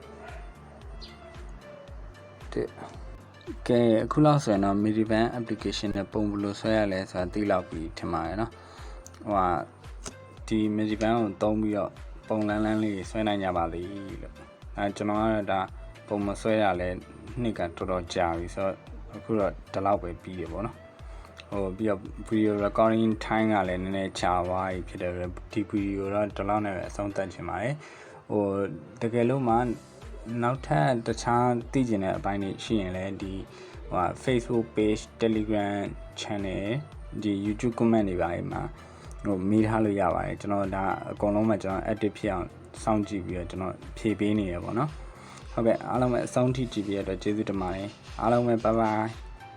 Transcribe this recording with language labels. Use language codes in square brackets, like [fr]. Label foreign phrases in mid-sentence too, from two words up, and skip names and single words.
[my] တဲ့ကဲအခုလောက်ဆိုရင်တော့ Medivan application နဲ့ပုံဘယ်လိုဆွဲရလဲဆိုတာသိလောက်ပြီးထင်ပါတယ်နော်ဟိုဟာဒီ Medivan ကိုသုံးပြီးတော့ပုံလန်းလေးဆွဲနိုင် ကြပါလိမ့်လို့ကျွန်တော်ကတော့ဒါပုံမဆွဲရလဲနှစ်ကတော်တော်ကြာပြီဆိုတော့အခုတော့ဒီလောက်ပဲပြီး တယ်ပေါ့နော်ဟိုပြီးတော့ [en] video recording time [my] ကလည်းနည်းနည်းကြာသွားပြီဖြစ်တယ်ဒီ video တော့ဒီလောက်နဲ့ပဲအဆုံးသတ်ချင်ပါတယ်ဟိုတကယ်လို့မှနောက်ထပ်တခြားသိကျင်တဲ့အပိုင်းတွေရှိရင်လည်းဒီဟို Facebook page Telegram channel ဒီ YouTube comment တွေပါအိမ်မှာဟိုမေးထားလို့ရပါတယ်ကျွန်တော်ဒါအကုန်လုံးမှကျွန်တော် active ဖြစ်အောင်စောင့်ကြည့်ပြီးတော့ကျွန်တော်ဖြည့်ပေးနေရပေါ့နော်ဟုတ်ကဲ့အားလုံးပဲအဆုံးထိကြည့်ပြီးတော့ကျေးဇူးတင်ပါတယ်အားလုံးပဲ [en] bye bye